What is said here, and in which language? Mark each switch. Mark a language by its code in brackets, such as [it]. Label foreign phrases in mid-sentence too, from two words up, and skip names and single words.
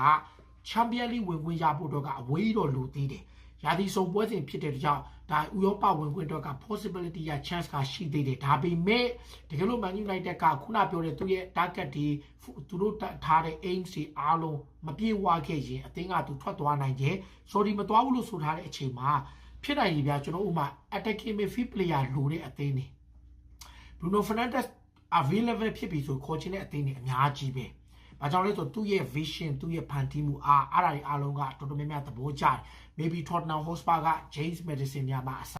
[my] Champions League ဝင်ခွင့်ရဖို့တော့ကအဝေးတော့လိုသေးတယ်။ရာသီဆုံးပွဲစဉ်ဖြစ်တဲ့ကြောင့်ဒါဥရောပဝင်ခွင့်တော့က possibility ရ chance ကရှိသေးတယ်။ဒါပေမဲ့တကယ်လို့ Man United ကခုနပြောတဲ့သူရဲ့ target တွေသူတို့ထားတဲ့ aim တွေအားလုံးမပြေဝခဲ့ရင်အသင်းကသူထွက်သွားနိုင်တယ်။ Saudi မသွားဘူးလို့ဆိုထားတဲ့အချိန်မှာဖြစ်နိုင်ပြီဗျာကျွန်တော်ဥမာ [en] attacking midfield player [my] လိုတဲ့အသင်းတွေ Bruno Fernandes available ဖြစ်ပြီဆိုခေါ်ချင်တဲ့အသင်းတွေအများကြီးပဲ။ဘာကြောင့်လဲဆိုသူ့ရဲ့ vision သူ့ရဲ့ဖန်တီးမှုအားတွေအားလုံးကတော်တော်များများသဘောကျတယ်။ Maybe Tottenham Hotspur က James Maddison ညမှာ